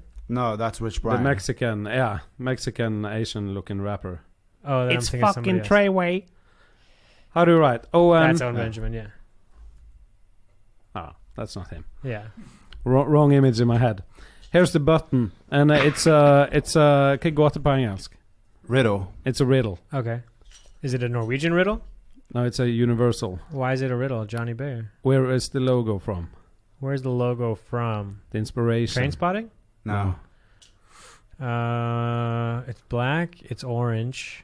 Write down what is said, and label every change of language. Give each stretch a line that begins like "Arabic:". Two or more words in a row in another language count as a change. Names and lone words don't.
English: No, that's Rich Brian. The Mexican Asian-looking rapper. Oh, then it's I'm thinking fucking Treyway. How do you write? That's Owen Benjamin, yeah. Oh, that's not him. Yeah. Wrong image in my head. Here's the button, and it's
Norwegian: kan gåte på engelsk.
English: Riddle. It's a riddle. Okay. Is it a Norwegian riddle? No, it's a universal. Why is it a riddle, Johnny Bear? Where is the logo from? Where's the logo from? The inspiration. Trainspotting? No. It's black. It's orange.